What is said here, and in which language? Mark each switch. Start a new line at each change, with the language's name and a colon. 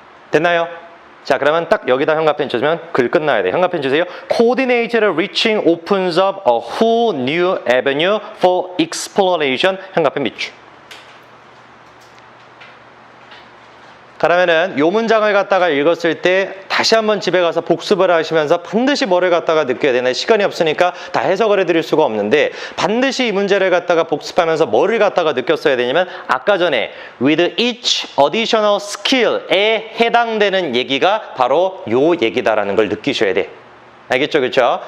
Korean: 됐나요? 자, 그러면 딱 여기다 현관펜 주시면 글 끝나야 돼. 현관펜 주세요.
English: Coordinated reaching opens up a whole new avenue for exploration.
Korean: 현관펜 밑줄. 그러면은 요 문장을 갖다가 읽었을 때 다시 한번 집에 가서 복습을 하시면서 반드시 뭐를 갖다가 느껴야 되나 시간이 없으니까 다 해석을 해드릴 수가 없는데 반드시 이 문제를 갖다가 복습하면서 뭐를 갖다가 느꼈어야 되냐면 아까 전에
English: with each additional skill
Korean: 에 해당되는 얘기가 바로 요 얘기다라는 걸 느끼셔야 돼. 알겠죠? 그렇죠?